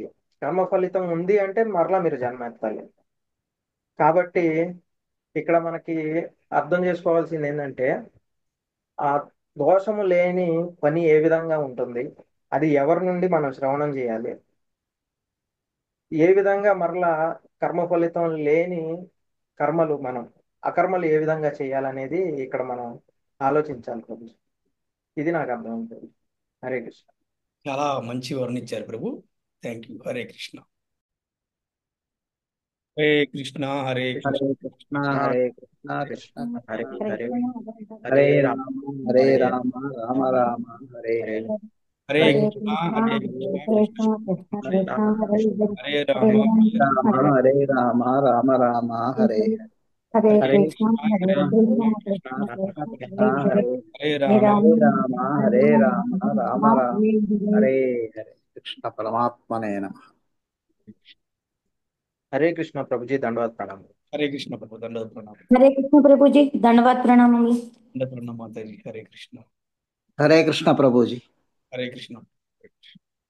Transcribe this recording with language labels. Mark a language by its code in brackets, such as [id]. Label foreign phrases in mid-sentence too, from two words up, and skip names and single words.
[te] కర్మ ఫలితం ఉంది అంటే మరలా మీరు జన్మెత్తాలి. కాబట్టి ఇక్కడ మనకి అర్థం చేసుకోవాల్సింది ఏంటంటే ఆ దోషము లేని పని ఏ విధంగా ఉంటుంది, అది ఎవరి నుండి మనం శ్రవణం చేయాలి, ఏ విధంగా మరలా కర్మ ఫలితం లేని కర్మలు మనం అకర్మలు ఏ విధంగా చేయాలనేది ఇక్కడ మనం ఆలోచించాలి ప్రభు. ఇది నాకు అర్థమవుతుంది. హరే కృష్ణ. చాలా మంచి వర్ణించారు ప్రభు. [en] thank you. [te] హరే కృష్ణ. హరే కృష్ణ. హరే కృష్ణ. [sa] హరే కృష్ణ హరే కృష్ణ కృష్ణ హరే కృష్ణ హరే హరే హరే రామ హరే రామ రామ రామ హరే హరే హరే. హరే హరే కృష్ణ. కృష్ణ హరే హరే కృష్ణ. కృష్ణ కృష్ణ కృష్ణ హరే హరే. హరే హరే రామ. రామ రామ హరే రామ రామ రామ హరే హరే హరే. హరే కృష్ణ కృష్ణ. హరే హరే కృష్ణ కృష్ణ. కృష్ణ కృష్ణ కృష్ణ కృష్ణ హరే హరే. హరే హరే హరే రామ. హరే రామ రామ హరే రామ రామ రామ హరే హరే. కృష్ణ పరమాత్మనే నమః. [te] హరే కృష్ణ ప్రభుజీ. దండవత్ ప్రణామం. హరే కృష్ణ ప్రభు. దండవత్ ప్రణామం. హరే కృష్ణ ప్రభుజీ దండవత్ ప్రణామములు. దండ ప్రణామం మాతాజీ. హరే కృష్ణ. హరే కృష్ణ ప్రభుజీ. హరే కృష్ణ.